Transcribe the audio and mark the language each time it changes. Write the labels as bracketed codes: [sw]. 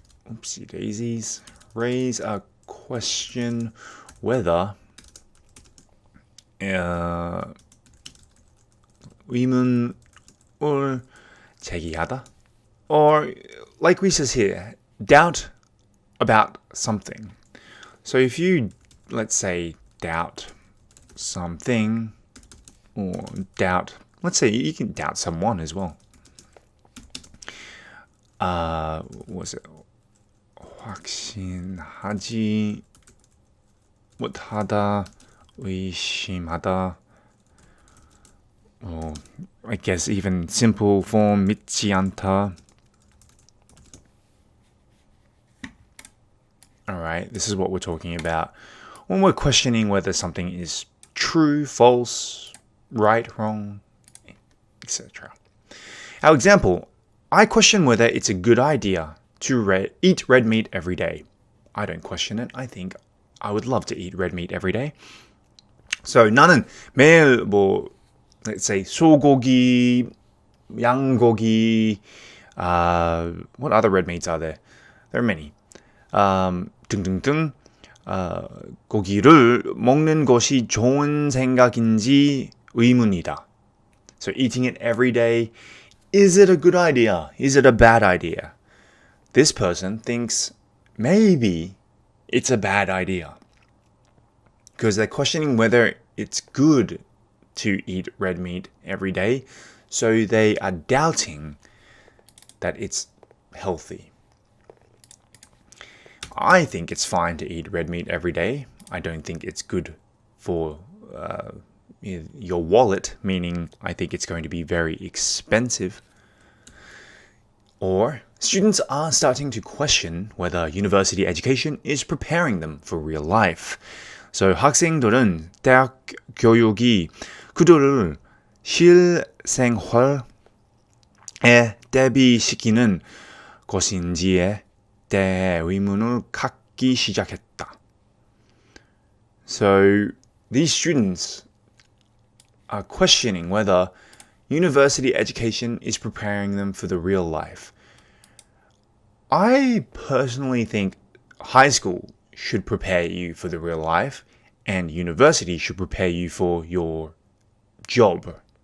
[en] Oopsie daisies. Raise a question whether [ko] 의문을 제기하다, [en] or like we says here, doubt about something. So if you, let's say, doubt something, or doubt, let's say you can doubt someone as well. What was it? [ko] 확신하지 못하다, 의심하다. Or I guess even simple form 믿지 않다. [en] Alright, this is what we're talking about when we're questioning whether something is true, false, right, wrong, etc. Our example, I question whether it's a good idea to eat red meat every day. I don't question it. I think I would love to eat red meat every day. So [ko] 나는 매일 [en] let's say [ko] 소고기, 양고기, [en] what other red meats are there? There are many. [ko] 등등등 고기를 먹는 것이 좋은 생각인지 의문이다. [en] So eating it every day, is it a good idea? Is it a bad idea? This person thinks maybe it's a bad idea because they're questioning whether it's good to eat red meat every day, so they are doubting that it's healthy. I think it's fine to eat red meat every day. I don't think it's good for your wallet, meaning I think it's going to be very expensive. Or students are starting to question whether university education is preparing them for real life. So [ko] 학생들은 대학 교육이 그들을 실생활에 대비시키는 것인지에 대해 의문을 갖기 시작했다. [en] So these students are questioning whether university education is preparing them for the real life. I personally think high school should prepare you for the real life, and university should prepare you for your job.